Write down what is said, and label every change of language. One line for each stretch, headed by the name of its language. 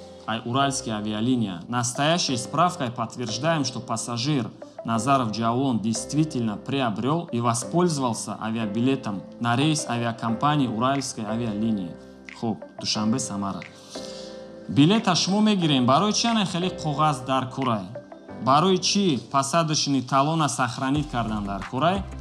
Russian: Айуральский авиалиния. Настоящей справкой подтверждаем, что пассажир Назаров Джаулон действительно приобрел и воспользовался авиабилетом на рейс авиакомпании Уральской авиалинии. Хоб, Душанбе, Самара.
Tajik: Билета шумо мегирем барои чи ана хеле коғаз дар курай? Барои чи
Russian: посадочный талона сохранит
Tajik: кардан дар курай?